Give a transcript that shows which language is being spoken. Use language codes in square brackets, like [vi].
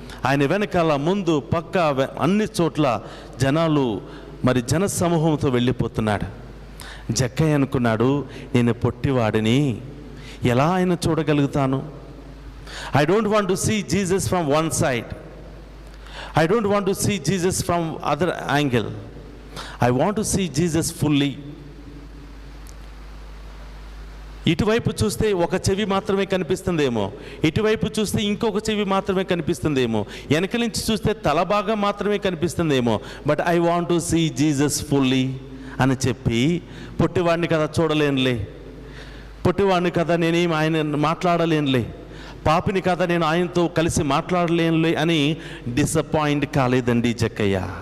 [te] ఆయన వెనకాల ముందు పక్క అన్ని చోట్ల జనాలు, మరి జన సమూహంతో వెళ్ళిపోతున్నాడు. జక్కయ్య అనుకున్నాడు, నేను పొట్టివాడిని, ఎలా ఆయన చూడగలుగుతాను? [en] I don't want to see Jesus from one side, I don't want to see Jesus from other angle. I want to see Jesus fully. [te] ఇటువైపు చూస్తే ఒక చెవి మాత్రమే కనిపిస్తుందేమో, ఇటువైపు చూస్తే ఇంకొక చెవి మాత్రమే కనిపిస్తుందేమో, వెనక నుంచి చూస్తే తల భాగం మాత్రమే కనిపిస్తుందేమో, [en] but I want to see Jesus fully [te] అని చెప్పి, పొట్టివాడిని కదా చూడలేనులే, పొట్టివాడిని కదా నేనేం ఆయన మాట్లాడలేనులే, పాపిని కదా నేను ఆయనతో కలిసి మాట్లాడలేనులే అని డిసప్పాయింట్ కాలేదండి జక్కయ్య.